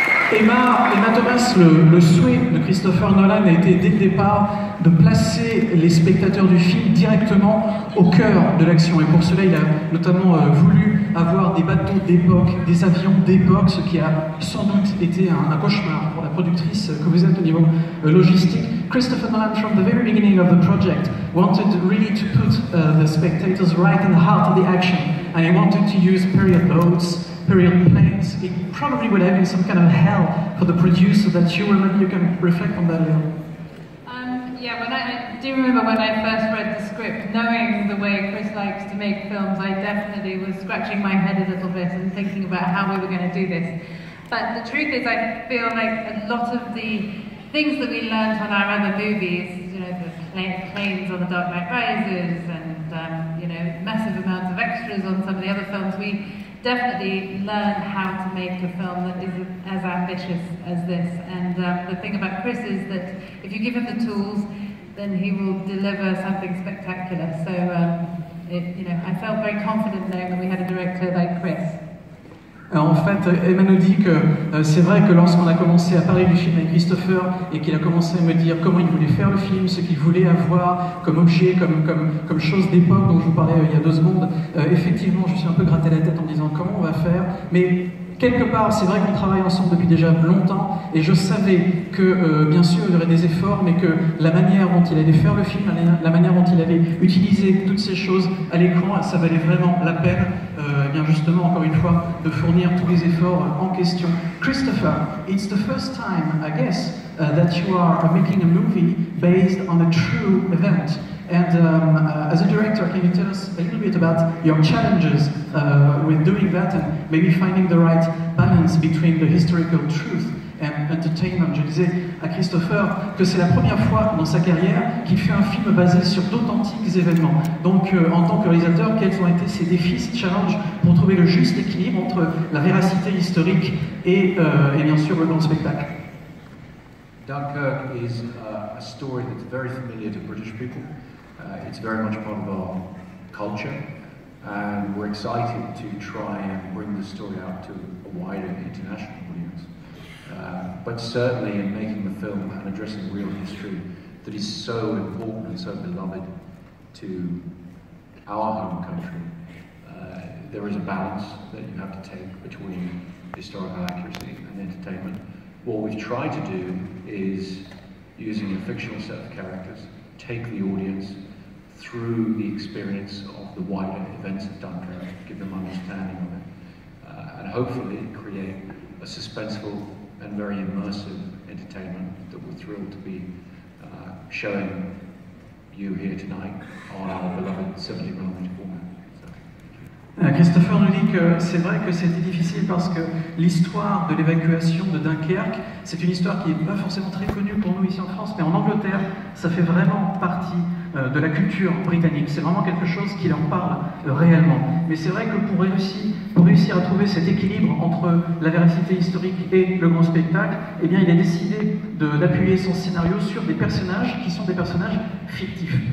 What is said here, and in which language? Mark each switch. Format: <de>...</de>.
<fr>Emma Thomas, le souhait de Christopher Nolan a été dès le départ de placer les spectateurs du film directement au cœur de l'action. Et pour cela, il a notamment voulu avoir des bateaux d'époque, des avions d'époque, ce qui a sans doute été un cauchemar pour la productrice que vous êtes au niveau logistique.</fr> <en>Christopher Nolan, from the very beginning of the project, wanted really to put the spectators right in the heart of the action, and he wanted to use period boats, period planes. It probably would have been some kind of hell for the producer that you remember. You can reflect on that a little. Yeah, I do remember when I first read the script, knowing the way Chris likes to make films, I definitely was scratching my head a little bit and thinking about how we were going to do this. But the truth is, I feel like a lot of the things that we learned on our other movies, you know, the planes on The Dark Knight Rises and, you know, massive amounts of extras on some of the other films, we definitely learned how to make a film that is as ambitious as this. And the thing about Chris is that if you give him the tools, then he will deliver something spectacular. So, you know, I felt very confident knowing that we had a director like Chris.</en> <fr>En fait, Emma nous dit que c'est vrai que lorsqu'on a commencé à parler du film avec Christopher et qu'il a commencé à me dire comment il voulait faire le film, ce qu'il voulait avoir comme objet, comme chose d'époque dont je vous parlais il y a 2 secondes, effectivement je suis un peu gratté la tête en me disant comment on va faire, mais quelque part, c'est vrai qu'on travaille ensemble depuis déjà longtemps et je savais que, bien sûr, il y aurait des efforts, mais que la manière dont il allait faire le film, la manière dont il allait utiliser toutes ces choses à l'écran, ça valait vraiment la peine, bien justement, encore une fois, de fournir tous les efforts en question.</fr> <en>Christopher, it's the first time, I guess, that you are making a movie based on a true event. And as a director, can you tell us a little bit about your challenges with doing that and maybe finding the right balance between the historical truth and entertainment?</en> <fr>Je disais à Christopher que c'est la première fois dans sa carrière qu'il fait un film basé sur d'authentiques événements. Donc en tant que réalisateur, quels ont été ses défis, ses challenges pour trouver le juste équilibre entre la véracité historique et bien sûr le grand spectacle?</fr> <en>Dunkirk is a story that's very familiar to British people. It's very much part of our culture, and we're excited to try and bring the story out to a wider international audience. But certainly in making the film and addressing real history that is so important and so beloved to our home country, there is a balance that you have to take between historical accuracy and entertainment. What we've tried to do is, using a fictional set of characters, take the audience through the experience of the wider events of Dunkirk, give them understanding of it, and hopefully create a suspenseful and very immersive entertainment that we're thrilled to be showing you here tonight on our beloved 70mm format.</en> <fr>Christopher nous dit que c'est vrai que c'était difficile parce que l'histoire de l'évacuation de Dunkerque, c'est une histoire qui n'est pas forcément très connue pour nous ici en France, mais en Angleterre, ça fait vraiment partie de la culture britannique. C'est vraiment quelque chose qui leur parle réellement. Mais c'est vrai que pour réussir à trouver cet équilibre entre la véracité historique et le grand spectacle, eh bien, il a décidé d'appuyer son scénario sur des personnages qui sont des personnages fictifs.</fr>